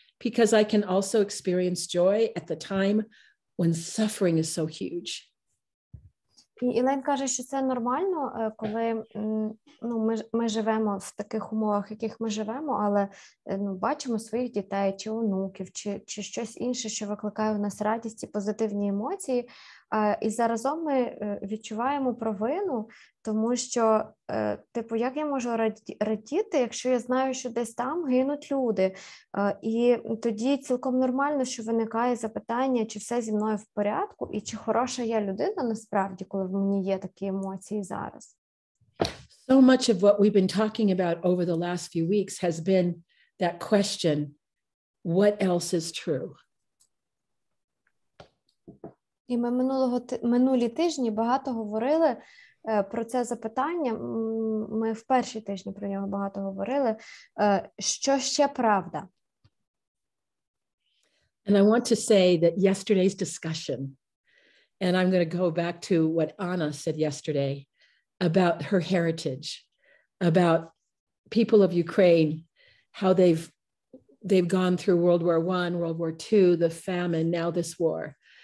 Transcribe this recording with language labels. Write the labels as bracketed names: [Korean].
[English] Because I can also experience joy at the time when suffering is so huge. [Ukrainian] І Елейн каже, що це нормально, коли ми живемо в таких умовах, в яких ми живемо, але бачимо своїх дітей, чи онуків, чи щось інше, що викликає в нас радість і позитивні емоції, і заразом ми відчуваємо провину, тому що, як я можу радіти, якщо я знаю, що десь там гинуть люди, і тоді цілком нормально, що виникає запитання, чи все зі мною в порядку, і чи хороша я людина насправді, коли в мені є такі емоції зараз. [English] So much of what we've been talking about over the last few weeks has been that question, what else is true? [Ukrainian] І ми минулі тижні багато говорили про це запитання, ми в перші тижні про нього багато говорили, що ще правда? [English] And I want to say that yesterday's discussion, and I'm going to go back to what Anna said yesterday about her heritage, about people of Ukraine, how they've gone through World War I, World War II, the famine, now this war.